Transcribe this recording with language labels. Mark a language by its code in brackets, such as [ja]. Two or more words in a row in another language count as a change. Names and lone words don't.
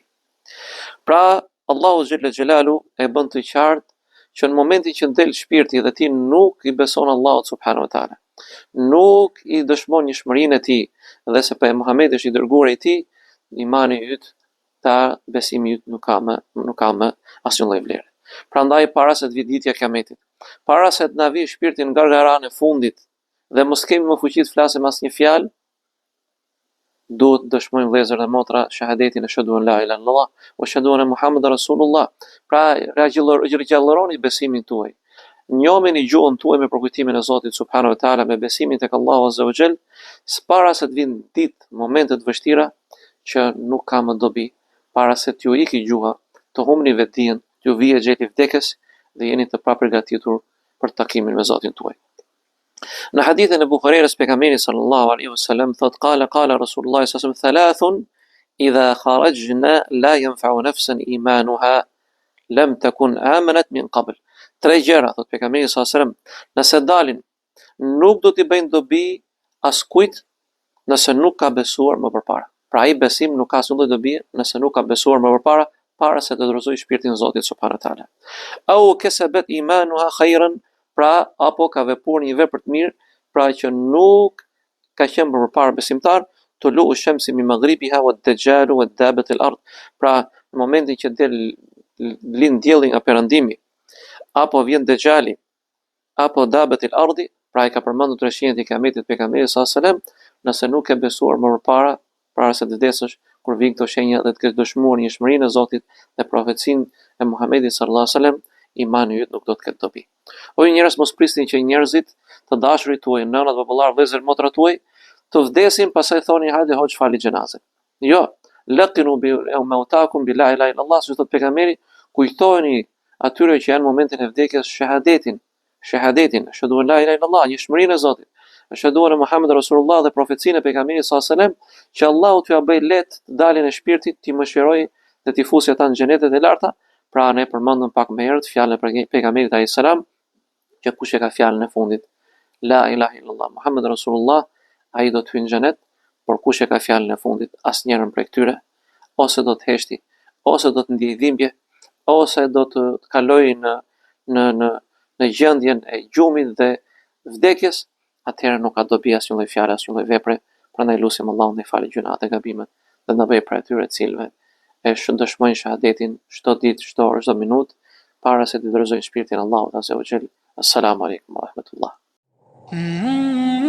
[sq] Pra [ar] الله جل جلاله [sq] e bën të qartë që në momentin që del shpirti dhe ti nuk i beson Allahut [ar] سبحانه وتعالى, [sq] nuk i dëshmon njohurinë e tij dhe se Muhamedi është i dërguari i tij, imani yt, ta besimi yt nuk ka më asnjë lloj vlere. Prandaj para se të vi ditja e Kiametit, para se të na vi shpirti në gargaran e fundit dhe mos kemi më fuqi të flasim asnjë fjalë, duhet të dëshmojmë vëllezër dhe motra shahadetin e [ar] أشهد أن لا إله إلا الله وأشهد أن محمدا رسول الله. [sq] Pra rigjallëroni besimin tuaj. Njoheni gjuhën tuaj me përkujtimin e Zotit [ar] سبحانه وتعالى, [sq] me besimin tek [ar] الله عز وجل, [sq] para se të vinë ditë, momente të vështira që nuk ka më dobi, para se t'ju iki gjuha, të humni vetdijen, t'ju vije gjeti vdekës dhe jeni të papërgatitur për takimin me Zotin tuaj. Në hadithin e Buhariut pejgamberi [ar] صلى الله عليه وسلم thot قال رسول الله صلى الله عليه وسلم ثلاث إذا خرجن لا ينفع نفسا إيمانها لم تكن آمنت من قبل. [sq] Tre gjëra thot pejgamberi [ar] صلى الله عليه وسلم, [sq] nëse dalin nuk do t'i bëjnë dobi askujt nëse nuk ka besuar më përpara. Pra ai besim nuk ka asnjë dobi nëse nuk ka besuar më përpara, para se të dorëzoj shpirtin e Zotit [ar] سبحانه وتعالى. أو كسبت إيمانها خيرا, [sq] pra apo ka vepruar një vepër të mirë, pra që nuk ka qenë më përpara besimtar, [ar] طلوع الشمس من مغربها والدجال ودابة الأرض. [sq] Pra në momentin që lind dielli nga perëndimi, apo vjen Dejjali, apo [ar] دابة الأرض, [sq] pra ai ka përmendur trashëgiminë e Kiametit pejgamberit [ar] صلى الله عليه وسلم, [sq] nëse nuk e besuar më përpara, para se të vdesësh, kur vijnë këto shenja dhe të kesh dëshmuar njohurinë e Zotit dhe profecinë e Muhamedit [ar] صلى الله عليه وسلم, [sq] imani yt nuk do të ketë dobi. O ju njerëz, mos prisni që njerëzit, të dashurit tuaj, nënat, popullar, vëllezër, motra tuaj, të vdesin pastaj thoni hajde hoç fali xhenazën. Jo, [ar] لقنوا بموتاكم بلا إله إلا الله, [sq] si thot pejgamberi, kujtoheni atyre që janë në momentin e vdekjes shahadetin, [ar] أشهد أن لا إله إلا الله, [sq] njohurinë e Zotit, [ar] أشهد أن محمدا رسول الله [sq] dhe profecinë e pejgamberit [ar] صلى الله عليه وسلم, [sq] që Allahu t'ju bëj lehtë të dalin e shpirtit, t'i mëshiroj dhe t'i fusë ata në xhenetet e larta. Pra ne përmendëm pak më herët fjalën e pejgamberit [ar] عليه السلام, [sq] që kush e ka fjalën e fundit [ar] لا إله إلا الله محمد رسول الله, [sq] ai do të hyjë në xhenet, por kush e ka fjalën e fundit, asnjërin prej këtyre ose do të heshti, ose do të ndiejë dhimbje, ose do të kalojë në gjendjen e gjumit dhe vdekjes, atëherë nuk ka dobi asnjë lloj fjale, asnjë lloj vepre. Prandaj lutim Allahun të falë gjunat e gabimet dhe na bëj prej atyre të cilëve e dëshmojnë shahadetin çdo ditë, çdo orë, çdo minutë, para se të dorëzojnë shpirtin Allahut [ar] عز وجل. السلام عليكم ورحمة الله.